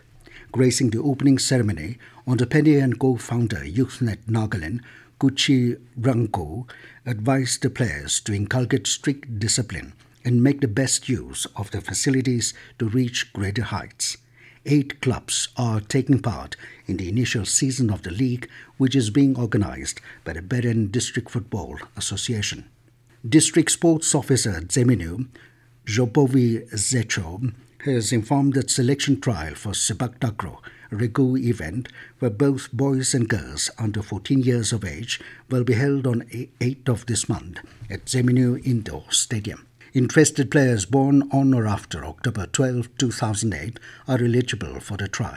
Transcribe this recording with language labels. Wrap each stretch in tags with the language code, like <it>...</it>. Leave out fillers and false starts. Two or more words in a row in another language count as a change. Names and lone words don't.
<en>Gracing the opening ceremony, entrepreneur and co-founder YouthNet Nagaland, Keyirangding, advised the players to inculcate strict discipline and make the best use of the facilities to reach greater heights. 8 clubs are taking part in the initial season of the league, which is being organized by the Peren District Football Association. District Sports Officer Zeminu Jopovi Zecho has informed that selection trial for Sepak Takraw Regu event where both boys and girls under 14 years of age will be held on 8th of this month at Zeminu Indoor Stadium. Interested players born on or after October 12, 2008 are eligible for the trial.</en>